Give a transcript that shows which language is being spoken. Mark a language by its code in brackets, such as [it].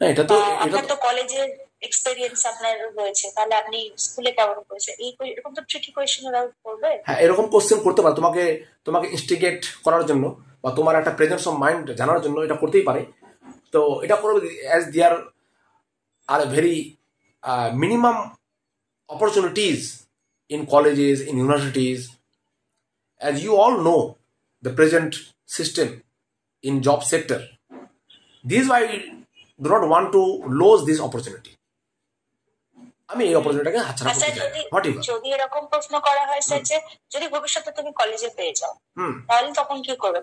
[bn] তো আপনার তো কলেজের এক্সপেরিয়েন্স আপনার রয়েছে, তাহলে আপনি স্কুলে কেমন করেছে, এরকম তো ট্রিকি কোয়েশ্চেন ওরা করবে। হ্যাঁ, এরকম কোশ্চেন করতে পারে, তোমাকে ইনস্টিগেট করার জন্য বা তোমার একটা প্রেজেন্স অফ মাইন্ড জানার জন্য এটা করতেই পারে। তো এটা করবে [en] As there are a very minimum opportunities in colleges, in universities. As you all know, the present system in job sector, this is why I do not want to lose this opportunity. [bn] আমি এই অপরচুনিটিটাকে হাতছাড়া করতে চাই না। যদি এরকম প্রশ্ন করা হয় স্যার যে যদি ভবিষ্যতে তুমি কলেজে পেয়ে যাও, তাহলে তখন কি করবে?